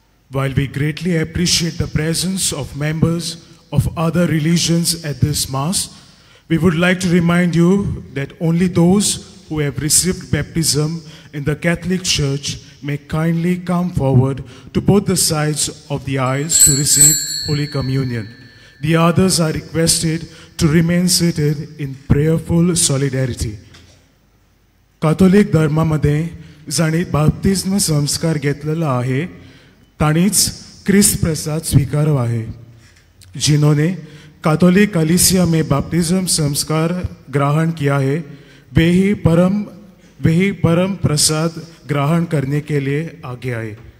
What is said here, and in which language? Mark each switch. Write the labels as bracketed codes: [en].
[en] While we greatly appreciate the presence of members of other religions at this Mass, we would like to remind you that only those who have received baptism in the Catholic Church may kindly come forward to both the sides of the aisles to receive Holy Communion. The others are requested to remain seated in prayerful solidarity. [mr] कातोलिक धर्मामध्ये जाणी बाप्तिस्म संस्कार घेतलेला आहे ताणीच क्रिस्त प्रसाद स्वीकारो आहे. [hi] जिन्होंने कातोलिक कलीसिया में बाप्तिज्म संस्कार ग्रहण किया है वे ही परम प्रसाद ग्रहण करने के लिए आगे आए.